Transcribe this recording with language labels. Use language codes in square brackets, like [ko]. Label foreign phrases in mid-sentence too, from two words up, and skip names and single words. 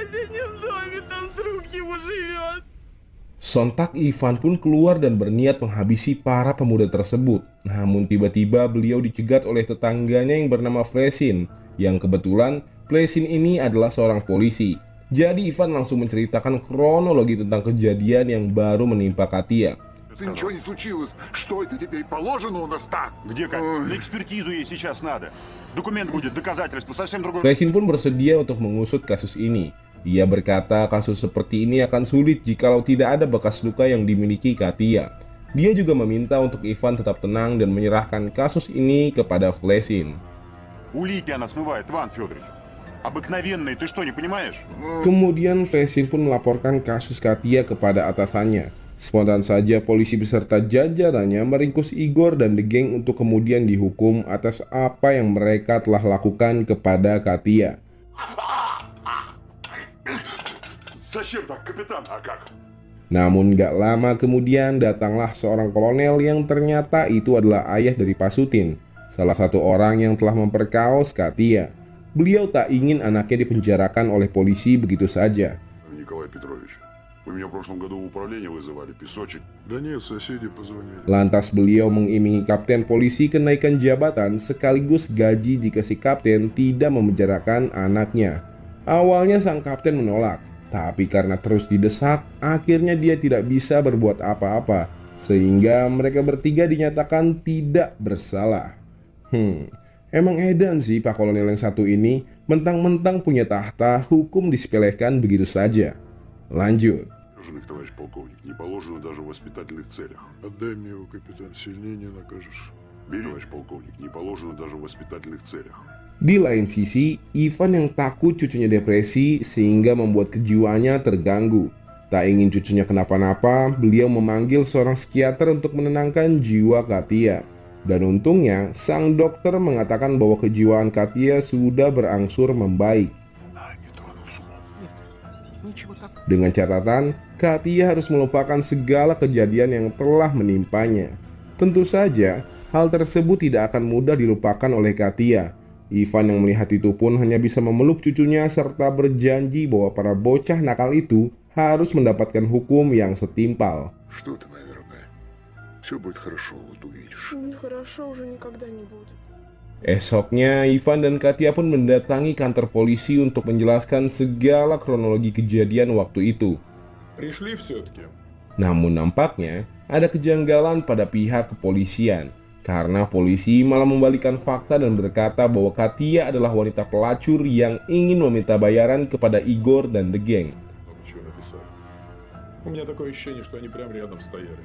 [id] Sontak Ivan pun keluar dan berniat menghabisi para pemuda tersebut. Namun tiba-tiba beliau dicegat oleh tetangganya yang bernama Flesin. Yang kebetulan Flesin ini adalah seorang polisi. Jadi Ivan langsung menceritakan kronologi tentang kejadian yang baru menimpa Katia. [ru] Ничего не случилось. Что это теперь положено у нас так? Где как? На экспертизу ей сейчас надо. Документ будет, доказательство, совсем другое. [id] Flesin pun bersedia untuk mengusut kasus ini. Ia berkata kasus seperti ini akan sulit jikalau tidak ada bekas luka yang dimiliki Katia. Dia juga meminta untuk Ivan tetap tenang dan menyerahkan kasus ini kepada Flesin. [ru] Улики она смывает, Иван Федорович. Обыкновенные, ты что, не понимаешь? [id] Kemudian Flesin pun melaporkan kasus Katia kepada atasannya. Spontan saja polisi beserta jajarannya meringkus Igor dan [en] The Gang [id] untuk kemudian dihukum atas apa yang mereka telah lakukan kepada Katia. [ru] Зачем так, капитан? А как? [id] Namun gak lama kemudian datanglah seorang kolonel yang ternyata itu adalah ayah dari Pasutin, salah satu orang yang telah memperkaos Katia. Beliau tak ingin anaknya dipenjarakan oleh polisi begitu saja. [ru] Николай Петрович, вы меня в прошлом году в управление вызывали, песочек. Да нет, соседи позвонили. [id] Lantas beliau mengiming kapten polisi kenaikan jabatan sekaligus gaji jika si kapten tidak memenjarakan anaknya. Awalnya sang kapten menolak, tapi karena terus didesak, akhirnya dia tidak bisa berbuat apa-apa, sehingga mereka bertiga dinyatakan tidak bersalah. Emang edan sih Pak Kolonel yang satu ini, mentang-mentang punya tahta, hukum disepelekan begitu saja. Lanjut. [ru] положенных, товарищ полковник. Не положено даже в воспитательных целях. Отдай мне его, капитан, сильнее не накажешь. Бери, товарищ полковник. Не положено даже в воспитательных целях. [id] Di lain sisi, Ivan yang takut cucunya depresi sehingga membuat kejiwaannya terganggu. Tak ingin cucunya kenapa-napa, beliau memanggil seorang psikiater untuk menenangkan jiwa Katia. Dan untungnya, sang dokter mengatakan bahwa kejiwaan Katia sudah berangsur membaik. Dengan catatan, Katia harus melupakan segala kejadian yang telah menimpanya. Tentu saja, hal tersebut tidak akan mudah dilupakan oleh Katia. Ivan yang melihat itu pun hanya bisa memeluk cucunya serta berjanji bahwa para bocah nakal itu harus mendapatkan hukum yang setimpal. [ru] Что ты, моя дорогая? Все будет хорошо, вот увидишь. Хорошо уже никогда не будет. [id] Esoknya, Ivan dan Katia pun mendatangi kantor polisi untuk menjelaskan segala kronologi kejadian waktu itu. [ru] Пришли все-таки. [id] Namun nampaknya ada kejanggalan pada pihak kepolisian. Karena polisi malah membalikkan fakta dan berkata bahwa Katia adalah wanita pelacur yang ingin meminta bayaran kepada Igor dan [en] The Gang. [ru] Много чего написали. У меня такое ощущение, что они прям рядом стояли.